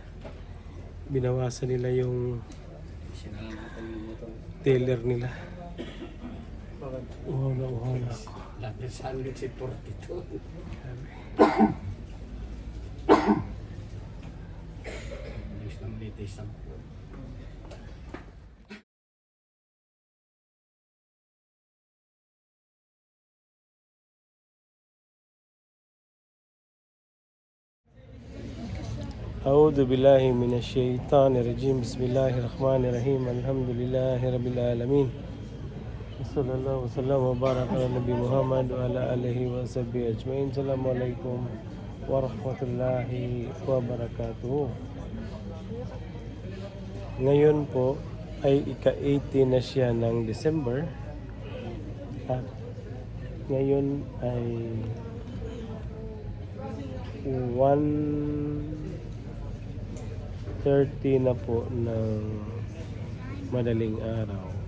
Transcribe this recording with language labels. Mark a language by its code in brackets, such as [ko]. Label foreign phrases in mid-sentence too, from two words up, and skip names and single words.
[tl] Binawasan nila yung teller nila. Uhaw na ako. Lapit sa amin si 42. Bilis ng litis ng [ar] أعوذ بالله من الشيطان الرجيم بسم الله الرحمن الرحيم الحمد لله رب العالمين صلى الله وسلم وبارك على نبي محمد وعلى آله وصحبه أجمعين السلام عليكم ورحمة الله وبركاته. [tl] Ngayon po ay ika-18 na siya ng December at ngayon ay 1:30 na po ng madaling araw.